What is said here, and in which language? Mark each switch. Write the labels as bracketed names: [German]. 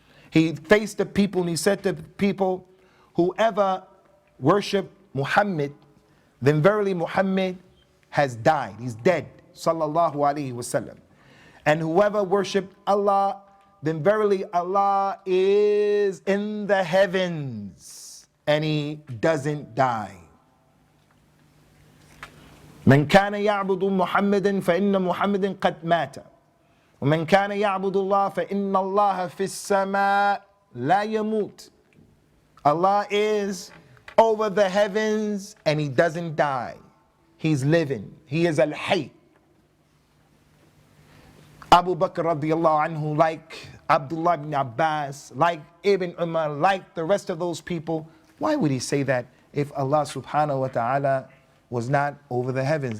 [English] He faced the people and he said to the people, whoever worship Muhammad, then verily Muhammad has died. He's dead. Sallallahu alaihi wasallam. And whoever worship Allah, then verily Allah is in the heavens and he doesn't die. [Arabic] من كان يعبد محمدا فإن محمدا قد مات ومن كان يعبد الله فإن الله في السماء لا يموت. [English] Allah is over the heavens and he doesn't die. He's living. He is al-Hayy. Abu Bakr radiallahu anhu, like Abdullah ibn Abbas, like Ibn Umar, like the rest of those people, why would he say that if Allah subhanahu wa ta'ala was not over the heavens?